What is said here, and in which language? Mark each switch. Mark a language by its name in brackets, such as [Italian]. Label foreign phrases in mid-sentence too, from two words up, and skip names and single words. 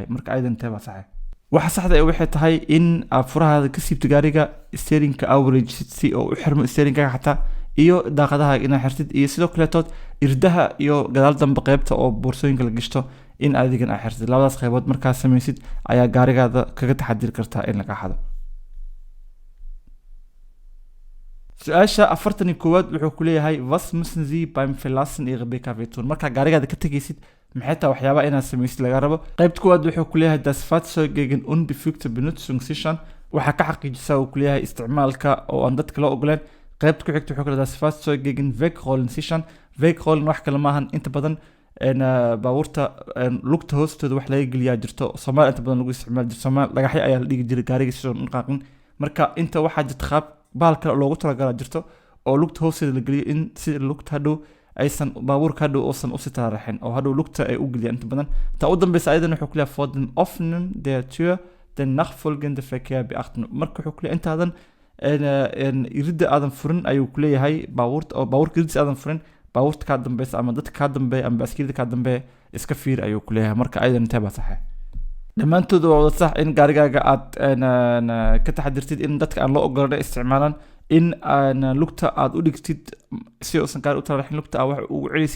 [Somali] marka aydan teeba sax ah. waxa saxda ah waxay tahay in aad furahaada ka siibto gaariga steerinka average si oo u xirmo steerinkaaga xataa, iyo daaqadaha inaad xirtid, iyo sidoo kaleetood irdaha iyo gadaal dambe qaybta oo boorsooyinka la gashto in adigan aad xirtid. labadaas qaybood markaad samaysid ayaa gaarigaada kaga taxadiri kartaa in laga xado. su-aasha 41aad wuxuu ku leeyahay [German] was müssen Sie beim Verlassen Ihrer BKW tun? [Somali] markaa gaarigaada ka tegaysid maxay tahay waxyaabaha inaad samaysid laga rabo? qaybta koowaad wuxuu ku leeyahay [German] das Fahrzeug gegen unbefugte Benutzung sichern, [Somali] waxaa ka xaqiijisaa uu ku leeyahay isticmaalka oo aan dadka loo ogoleen. qaybta ku xigta wuxuu ku leeyahay [German] das Fahrzeug gegen wegrollen sichern. [Somali] wegrollen wax kale maahan inta badan baabuurta lugta hoostooda wax laga geliyaa jirto Soomaaliya inta badan lagu isticmaali jirto. Soomaaliya dhagaxyo ayaa la dhigi jiray gaariga sidoo dhaqaaqin. marka inta waxaa jirta qaab baal kale loogu talagalaa jirto oo lugta hoosteeda la geliyo in si lugta hadhow aysan baabuurka hadhow uusan u sitaraxin oo hadhow lugta ay u geliyaan inta badan. ta u dambaysa ayadan wuxuu ku leeyahay [German] vor dem Öffnen der Tür den nachfolgenden Verkehr beachten. [Somali] marka wuxuu ku leeyahay intaadan irida aadan furin ayuu ku leeyahay baabuurka iridis aadan furin baabuurta kaa dambaysa ama dadka kaa dambeeya ama baaskiilada kaa dambeeya iska fiir ayuu ku leeyahay. marka ayadan teeba sax ah. dhammaantood waa wada sax in gaarigaaga aad ka taxadirtid in dadka aan loo ogolaan isticmaalaan, in lugta aad u dhigtid si uusan gaari u taraxin, lugta aad wax ugu celisid.